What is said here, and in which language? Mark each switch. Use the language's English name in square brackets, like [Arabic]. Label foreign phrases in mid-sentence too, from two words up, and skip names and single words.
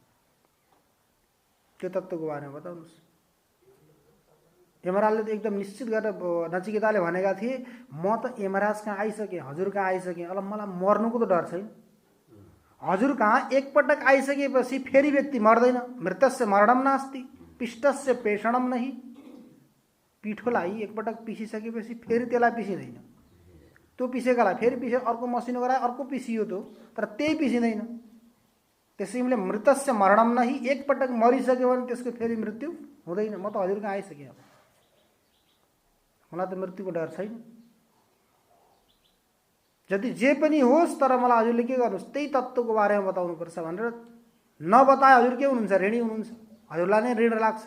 [Nepali] त्यो तत्त्वको बारेमा बताउनुहोस्। यमराजले त एकदम निश्चित गरेर नचिकेताले भनेका थिए, म त यमराज कहाँ आइसकेँ, हजुर कहाँ आइसकेँ, अब मलाई मर्नुको त डर छैन। हजुर कहाँ एकपटक आइसकेपछि फेरि व्यक्ति मर्दैन। [Sanskrit] मृतस्य मरणम नास्ति पिष्टस्य पेषणम नहि। [Nepali] पिठोलाई एकपटक पिसिसकेपछि फेरि त्यसलाई पिसिँदैन। त्यो पिसेकालाई फेरि पिसे अर्को मसिनो गराए अर्को पिसियो त्यो, तर त्यही पिसिँदैन। [Sanskrit] त्यसैले मृतस्य मरणम नहि, [Nepali] एकपटक मरिसक्यो भने त्यसको फेरि मृत्यु हुँदैन। म त हजुर कहाँ आइसकेँ, अब मलाई त मृत्युको डर छैन। जति जे पनि होस् तर मलाई हजुरले के गर्नुहोस्, त्यही तत्त्वको बारेमा बताउनुपर्छ भनेर नबताए हजुर के हुनुहुन्छ, ऋणी हुनुहुन्छ, हजुरलाई नै ऋण लाग्छ।